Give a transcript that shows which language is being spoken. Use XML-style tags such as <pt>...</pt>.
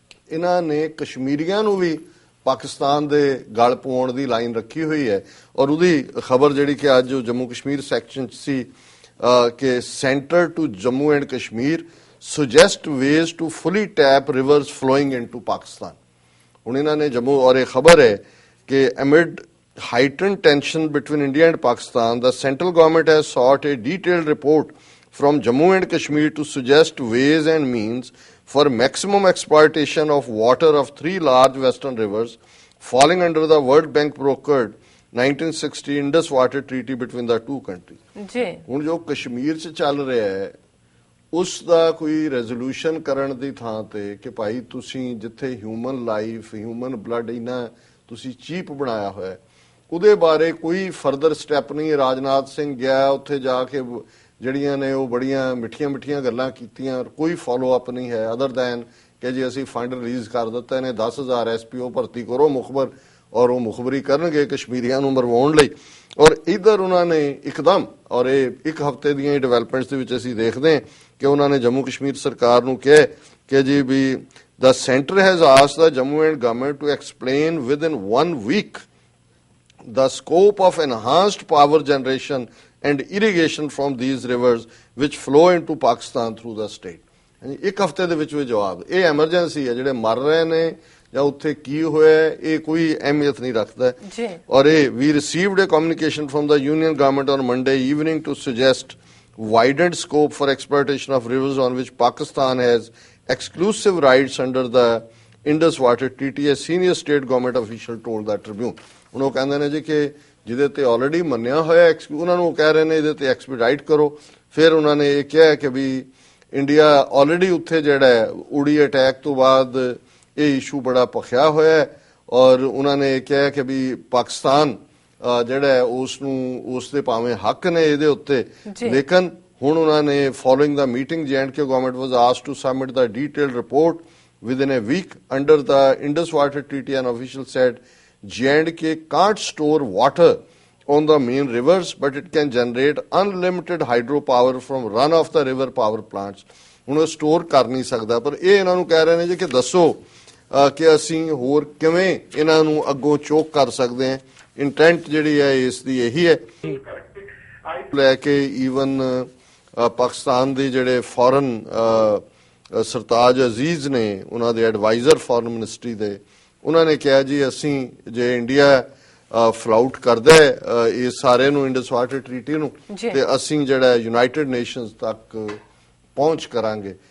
<pa>ਇਹਨਾਂ ਨੇ ਕਸ਼ਮੀਰੀਆਂ ਨੂੰ ਵੀ ਪਾਕਿਸਤਾਨ ਦੇ ਗਲ ਪਾਉਣ ਦੀ ਲਾਈਨ ਰੱਖੀ ਹੋਈ ਹੈ ਔਰ ਉਹਦੀ ਖਬਰ ਜਿਹੜੀ ਕਿ ਅੱਜ ਜੰਮੂ ਕਸ਼ਮੀਰ ਸੈਕਸ਼ਨ 'ਚ ਸੀ ਕਿ</pa> <en>Centre to Jammu and Kashmir suggest ways to fully tap rivers flowing into Pakistan.</en> <pa>ਹੁਣ ਇਹਨਾਂ ਨੇ ਜੰਮੂ ਔਰ ਇਹ ਖਬਰ ਹੈ कि</pa> <en>amid heightened tension between India and Pakistan, the central government has sought a detailed report from Jammu and Kashmir to suggest ways and means for maximum exploitation of water of three large western rivers falling under the World Bank brokered 1960 Indus Water Treaty between the two countries।</en> <pa>ਹੁਣ ਜੋ ਕਸ਼ਮੀਰ 'ਚ ਚੱਲ ਰਿਹਾ ਹੈ ਉਸ ਦਾ ਕੋਈ resolution ਕਰਨ ਦੀ ਥਾਂ ਤੇ ਕਿ ਭਾਈ ਤੁਸੀਂ ਜਿੱਥੇ ਹਿਊਮਨ ਲਾਈਫ, ਹਿਊਮਨ ਬਲੱਡ ਇਹਨਾਂ ਤੁਸੀਂ ਚੀਪ ਬਣਾਇਆ ਹੋਇਆ, ਉਹਦੇ ਬਾਰੇ ਕੋਈ ਫਰਦਰ ਸਟੈਪ ਨਹੀਂ। ਰਾਜਨਾਥ ਸਿੰਘ ਗਿਆ ਉੱਥੇ ਜਾ ਕੇ ਜਿਹੜੀਆਂ ਨੇ ਉਹ ਬੜੀਆਂ ਮਿੱਠੀਆਂ ਗੱਲਾਂ ਕੀਤੀਆਂ, ਕੋਈ ਫਾਲੋ ਅਪ ਨਹੀਂ ਹੈ</pa> <en>other than</en> <pa>ਕਿ ਜੀ ਅਸੀਂ ਫੰਡ ਰਿਲੀਜ਼ ਕਰ ਦਿੱਤਾ ਨੇ 10,000 SPO ਭਰਤੀ ਕਰੋ ਮੁਖਬਰ, ਔਰ ਉਹ ਮੁਖਬਰੀ ਕਰਨਗੇ ਕਸ਼ਮੀਰੀਆਂ ਨੂੰ ਮਰਵਾਉਣ ਲਈ। ਔਰ ਇਧਰ ਉਹਨਾਂ ਨੇ ਇੱਕਦਮ, ਔਰ ਇਹ ਇੱਕ ਹਫ਼ਤੇ ਦੀਆਂ ਡਿਵੈਲਪਮੈਂਟਸ ਦੇ ਵਿੱਚ ਅਸੀਂ ਦੇਖਦੇ ਹਾਂ ਕਿ ਉਹਨਾਂ ਨੇ ਜੰਮੂ ਕਸ਼ਮੀਰ ਸਰਕਾਰ ਨੂੰ ਕਿਹਾ ਕਿ ਜੀ ਵੀ</pa> <en>the center has asked the Jammu and government to explain within 1 week the scope of enhanced power generation and irrigation from these rivers which flow into Pakistan through the state।</en> <pa>ਇੱਕ ਹਫ਼ਤੇ ਦੇ ਵਿੱਚ ਵੀ ਜਵਾਬ। ਇਹ ਐਮਰਜੈਂਸੀ ਹੈ, ਜਿਹੜੇ ਮਰ ਰਹੇ ਨੇ ਜਾਂ ਉੱਥੇ ਕੀ ਹੋਇਆ ਇਹ ਕੋਈ ਅਹਿਮੀਅਤ ਨਹੀਂ ਰੱਖਦਾ। ਔਰ ਇਹ</pa> <en>we received a communication from the union government on Monday evening to suggest widened scope for exploitation of rivers on which Pakistan has exclusive rights under the Indus Water Treaty, a senior state government official told the Tribune।</en> <pa>ਹੁਣ ਉਹ ਕਹਿੰਦੇ ਨੇ ਜੀ ਕਿ ਜਿਹਦੇ ਤੇ already ਮੰਨਿਆ ਹੋਇਆ ਉਹਨਾਂ ਨੂੰ ਕਹਿ ਰਹੇ ਨੇ ਇਹਦੇ ਤੇ ਐਕਸਪੀਡਾਈਟ ਕਰੋ। ਫਿਰ ਉਹਨਾਂ ਨੇ ਇਹ ਕਿਹਾ ਕਿ ਵੀ ਇੰਡੀਆ ਆਲਰੇਡੀ ਉੱਥੇ ਜਿਹੜਾ ਉੜੀ ਅਟੈਕ ਤੋਂ ਬਾਅਦ ਇਹ ਇਸ਼ੂ ਬੜਾ ਭਖਿਆ ਹੋਇਆ ਹੈ ਔਰ ਉਹਨਾਂ ਨੇ ਕਿਹਾ ਕਿ ਵੀ ਪਾਕਿਸਤਾਨ ਜਿਹੜਾ ਉਸ ਨੂੰ ਉਸ ਦੇ ਭਾਵੇਂ ਹੱਕ ਨੇ ਇਹਦੇ ਉੱਤੇ ਲੇਕਿਨ ਹੁਣ ਉਹਨਾਂ ਨੇ</pa> <en>Following the meeting J&K government was asked to submit the detailed report within a week under the Indus Water Treaty. An official said J&K can't store water on the main rivers, but it can generate unlimited hydropower from run of the river power plants.</en> <pa>ਹੁਣ ਉਹ store ਕਰ ਨਹੀਂ ਸਕਦਾ ਪਰ ਇਹ ਇਹਨਾਂ ਨੂੰ ਕਹਿ ਰਹੇ ਨੇ ਜੀ ਕਿ ਦੱਸੋ ਕਿ ਅਸੀਂ ਹੋਰ ਕਿਵੇਂ ਇਹਨਾਂ ਨੂੰ ਅੱਗੋਂ ਚੋਕ ਕਰ ਸਕਦੇ ਹਾਂ। ਇੰਟੈਂਟ ਜਿਹੜੀ ਹੈ ਇਸ ਦੀ ਇਹੀ ਹੈ ਲੈ ਕੇ ਈਵਨ ਪਾਕਿਸਤਾਨ ਦੇ ਜਿਹੜੇ ਫੋਰਨ ਸਰਤਾਜ ਅਜ਼ੀਜ਼ ਨੇ ਉਹਨਾਂ ਦੇ ਐਡਵਾਈਜ਼ਰ ਫੋਰਨ ਮਿਨਿਸਟਰੀ ਦੇ ਉਹਨਾਂ ਨੇ ਕਿਹਾ ਜੀ ਅਸੀਂ ਜੇ ਇੰਡੀਆ ਫਲਾਊਟ ਕਰਦਾ ਇਹ ਸਾਰੇ ਨੂੰ ਇੰਡਸ ਵਾਟਰ ਟ੍ਰੀਟੀ ਨੂੰ ਤੇ ਅਸੀਂ ਜਿਹੜਾ ਯੂਨਾਈਟਿਡ ਨੇਸ਼ਨਸ ਤੱਕ ਪਹੁੰਚ ਕਰਾਂਗੇ।</pa>